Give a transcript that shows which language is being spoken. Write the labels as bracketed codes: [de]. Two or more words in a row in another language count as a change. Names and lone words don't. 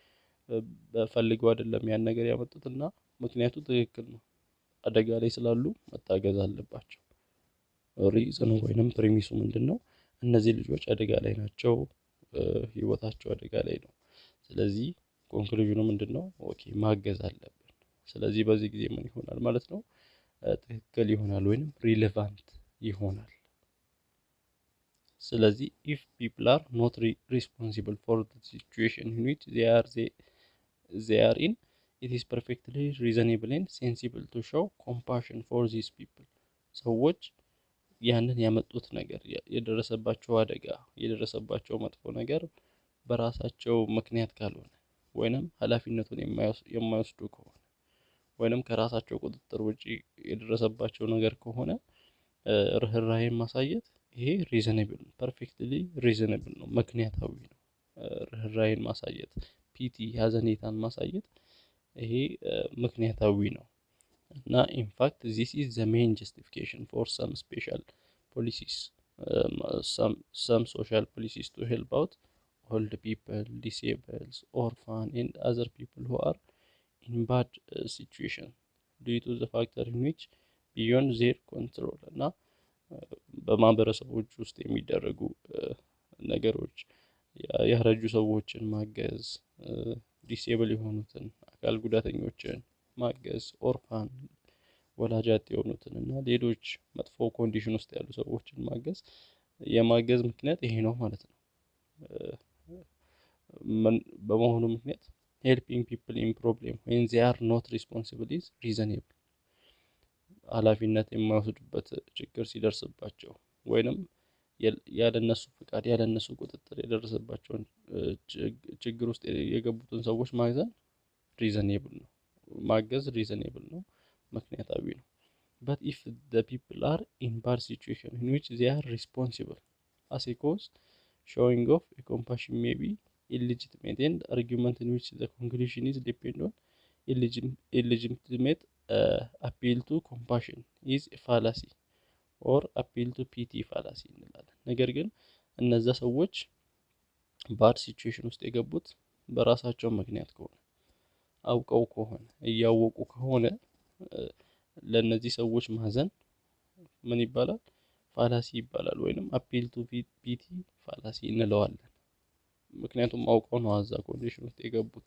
[am] በፈልገው አይደለም ያን ነገር ያመጡትና ምክንያቱ ትክክል ነው አደጋ ላይ ስላሉ መታገዝ አለባቸው ሪዝኑ ወይንም ፕሪሚሱ ምንድነው እነዚህ ልጆች አደጋ ላይ ናቸው ህይወታቸው አደጋ ላይ ነው ስለዚህ ኮንክሉዥኑ ምንድነው ኦኬ ማገዝ አለብን ስለዚህ በዚህ ጊዜ ምን ይሆናል ማለት ነው ትክክል ይሆናል ወይንም ሪሌቫንት ይሆናል [en] ስለዚህ if people are not responsible for the situation in which they are in it is perfectly reasonable and sensible to show compassion for these people [am] ሰዎች ያንን ያመጡት ነገር የደረሰባቸው አደጋ የደረሰባቸው መጥፎ ነገር በራሳቸው ምክንያት ካልሆነ ወይንም ኃላፊነቱን የማይወስዱ ከሆነ ወይንም ከራሳቸው ቁጥጥር ውጪ የደረሰባቸው ነገር ከሆነ ርህራሄን ማሳየት ይሄ ሪዘኔብል [en] perfectly reasonable [am] ነው ምክንያታዊ ነው ርህራሄን ማሳየት ፒቲ ሀዘኔታን ማሳየት ይሄ ምክንያታዊ ነው እና [en] in fact this is the main justification for some special policies some social policies to help out old people disabled orphan and other people who are in bad situation due to the factor in which beyond their control [am] እና በማህበረሰቦች ውስጥ የሚደረጉ ነገሮች ያረጁ ሰዎችን ማገዝ ዲሴብል የሆኑትን አካል ጉዳተኞችን ማገዝ ኦርፋን ወላጅ አጥ የሆኑትን እና ሌሎች መጥፎ ኮንዲሽን ውስጥ ያሉ ሰዎችን ማገዝ የማገዝ ምክንያት ይሄ ነው ማለት ነው በመሆኑ ምክንያት [en] helping people in problem when they are not responsible is reasonable [am] ኃላፊነት የማይወስዱበት ችግር ሲደርስባቸው ወይንም ያለነሱ ፍቃድ ያለነሱ ቁጥጥር የደረሰባቸውን ችግር ውስጥ የገቡትን ሰዎች ማገዝ ሪዘኔብል ነው ማገዝ ሪዝኔብል ነው፣ ምክንያታዊ ነው። [en] but if the people are in bad situation in which they are responsible as a cause, showing of a compassion may be illegitimate, and argument in which the conclusion is depend on illegitimate appeal to compassion is a fallacy or appeal to pity fallacy [am] እንላለን። ነገር ግን እነዛ ሰዎች ባድ ሲቹዌሽን ውስጥ የገቡት በራሳቸው ምክንያት ከሆነ አውቀው ከሆነ እያወቁ ከሆነ ለነዚህ ሰዎች ማዘን ምን ይባላል? ፋላሲ ይባላል፣ ወይንም [en] appeal to pity fallacy [am] እንለዋለን። ምክንያቱም አውቀው ነው አዛ ኮንዲሽን ውስጥ የገቡት።